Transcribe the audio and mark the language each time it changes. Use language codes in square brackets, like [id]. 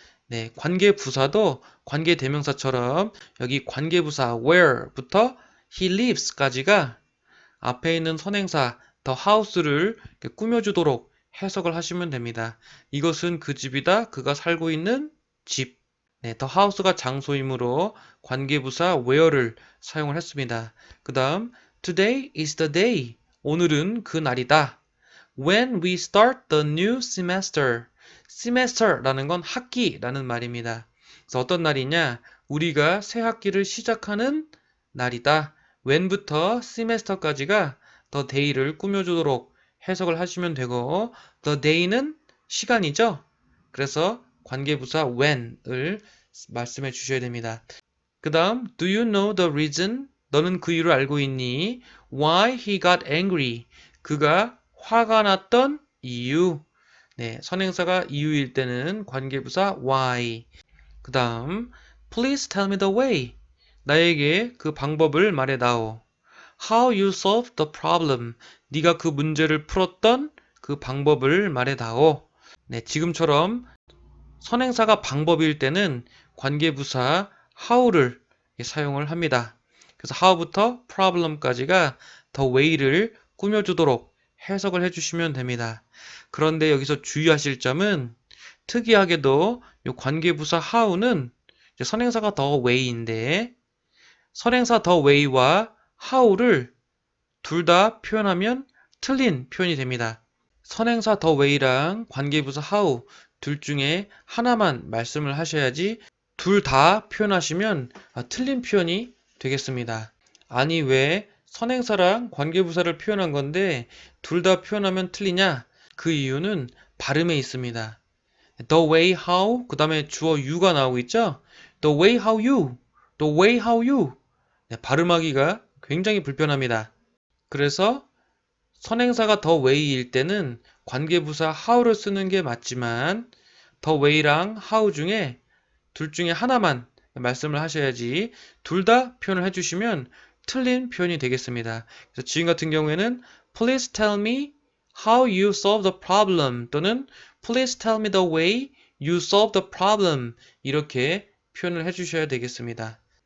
[ko] 네, 관계부사도 관계대명사처럼 여기 관계부사 where부터 he lives까지가 앞에 있는 선행사 the house를 꾸며주도록 해석을 하시면 됩니다. 이것은 그 집이다. 그가 살고 있는 집. 네, the house가 장소이므로 관계부사 where를 사용을 했습니다. 그 다음 [en] Today is the day. [ko] 오늘은 그 날이다. [en] When we start the new semester. [ko] semester라는 건 학기라는 말입니다. 그래서 어떤 날이냐? 우리가 새 학기를 시작하는 날이다. when부터 semester까지가 the day를 꾸며주도록 해석을 하시면 되고 the day는 시간이죠. 그래서 관계부사 when을 말씀해 주셔야 됩니다. 그 다음 [en] Do you know the reason? [ko] 너는 그 이유를 알고 있니? [en] Why he got angry? [ko] 그가 화가 났던 이유. 네, 선행사가 이유일 때는 관계부사 why. 그 다음 [en] Please tell me the way. [ko] 나에게 그 방법을 말해다오. [en] How you solved the problem. [ko] 네가 그 문제를 풀었던 그 방법을 말해다오. 네, 지금처럼 선행사가 방법일 때는 관계부사 how를 사용을 합니다. 그래서 how부터 problem까지가 the way를 꾸며주도록 해석을 해주시면 됩니다. 그런데 여기서 주의하실 점은 특이하게도 이 관계부사 how는 선행사가 the way인데 선행사 the way와 how를 둘 다 표현하면 틀린 표현이 됩니다. 선행사 the way랑 관계부사 how 둘 중에 하나만 말씀을 하셔야지 둘 다 표현하시면 틀린 표현이 되겠습니다. 아니 왜 선행사랑 관계부사를 표현한 건데 둘 다 표현하면 틀리냐? 그 이유는 발음에 있습니다. [en] The way how [ko] 그 다음에 주어 you가 나오고 있죠? [en] The way how you, the way how you [ko] 네, 발음하기가 굉장히 불편합니다. 그래서 선행사가 the way일 때는 관계부사 how를 쓰는 게 맞지만 the way랑 how 중에 둘 중에 하나만 말씀을 하셔야지 둘 다 표현을 해주시면 틀린 표현이 되겠습니다. 그래서 지금 같은 경우에는 [en] Please tell me how you solve the problem 또는 Please tell me the way you solve the problem [ko] 이렇게 표현을 해주셔야 되겠습니다.